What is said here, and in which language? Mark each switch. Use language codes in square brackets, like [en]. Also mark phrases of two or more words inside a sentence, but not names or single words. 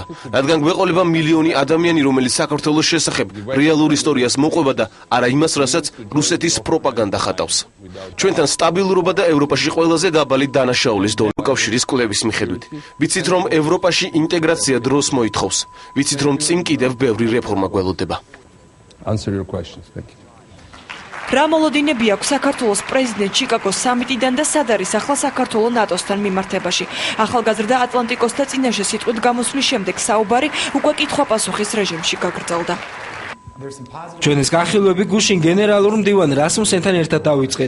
[ka] რადგან გვეყოლება მილიონი ადამიანი, რომელიც საქართველოს შესახებ რეალურ ისტორიას მოყვება და არა იმას, რასაც რუსეთის პროპაგანდა ხატავს. ჩვენთან სტაბილურობა და ევროპაში ყველაზე დაბალი დანაშაულის დონე კავშირის კვლევის მიხედვით. ვიცით, რომ ევროპაში ინტეგრაცია დროს მოითხოვს. ვიცით, რომ წინ კიდევ ბევრი რეფორმა გველოდება. [en] Answer your questions. Thank you. [ka] რა მოლოდინები აქვს საქართველოს პრეზიდენტ ჩიკაგოს სამიტიდან და სად არის ახლა საქართველოს ნატოსთან მიმართებაში? ახალგაზრდა ატლანტიკოსთა წინაშე სიტყვით გამოსვლის შემდეგ საუბარი უკვე კითხვა-პასუხის რეჟიმში გაგრძელდა. ჩვენს განხილვები გუშინ გენერალურ მდივან რასმუსენთან ერთად დავიწყეთ.